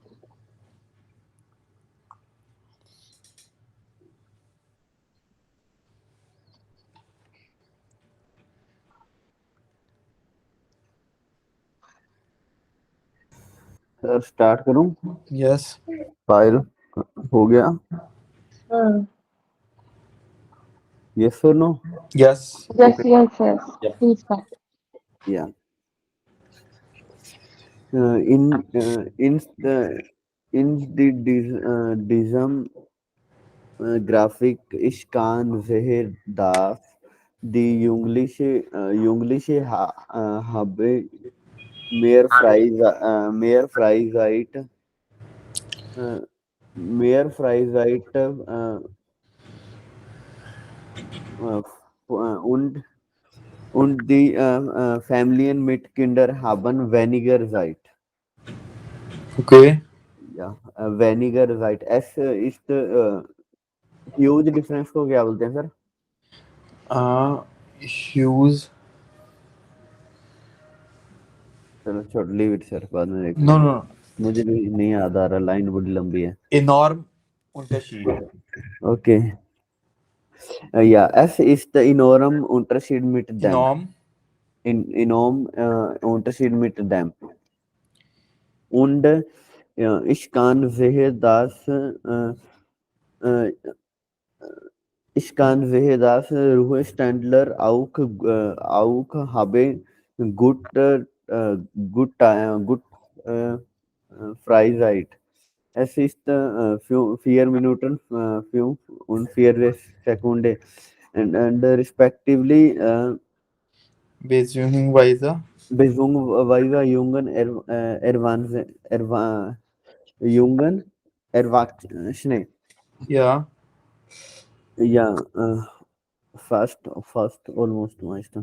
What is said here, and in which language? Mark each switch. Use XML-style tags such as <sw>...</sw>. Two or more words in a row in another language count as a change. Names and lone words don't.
<hi>सर स्टार्ट करूं? यस फाइल हो गया? यस और नो? यस</hi> <en>yes yes yes, please start.</en> <de>या</de> <en>in the</en> <de>diesem Grafik ich kann sehen, dass die Jugendliche habe mehr Freizeit, äh, mehr Freizeit und die Familien mit Kindern haben weniger Zeit. ओके ja weniger राइट।</de> <en>es is huge difference</en> <hi>को क्या बोलते हैं सर? ह्यूज, चलो छोड़,</hi> <en>leave it</en> <hi>सर, बाद में देखते नो हैं। नो, मुझे भी नहीं याद आ रहा, लाइन बड़ी लंबी है।</hi> <de>enorm Unterschied. ओके ja es</de> <en>is the</en> <de>इनोरम unterschied mit dem Enorm, enorm Unterschied mit dem und ich kann sehe dass äh, ich kann sehe dass Ruheständler auch habe gut gut Freizeit. Es ist 4 Minuten 5 und 4 Sekunden</de> <en>and respectively</en> <de>beziehungsweise, beziehungsweise jungen Erwachsene. ja, Ja, fast almost Meister.</de>